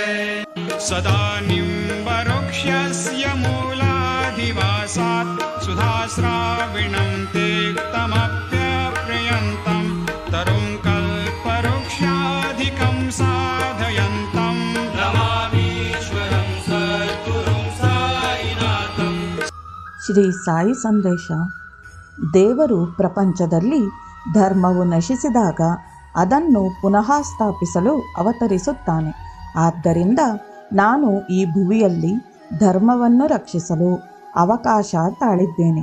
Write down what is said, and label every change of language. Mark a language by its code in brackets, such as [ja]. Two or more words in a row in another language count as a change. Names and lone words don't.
[sa] सदा निम्बवृक्षस्य मूलाधिवासात् सुधाश्राविणं तेक्तमप्यप्रियन्तं तरुं कल्पवृक्षाधिकं साधयन्तं नमामीश्वरं सद्गुरुं साईनाथं। [kn] ಶ್ರೀ ಸಾಯಿ ಸಂದೇಶ. ದೇವರು ಪ್ರಪಂಚದಲ್ಲಿ ಧರ್ಮವು ನಶಿಸಿದಾಗ ಅದನ್ನು ಪುನಃ ಸ್ಥಾಪಿಸಲು ಅವತರಿಸುತ್ತಾನೆ. ಆದ್ದರಿಂದ ನಾನು ಈ ಭುವಿಯಲ್ಲಿ ಧರ್ಮವನ್ನು ರಕ್ಷಿಸಲು ಅವಕಾಶ ತಾಳಿದ್ದೇನೆ.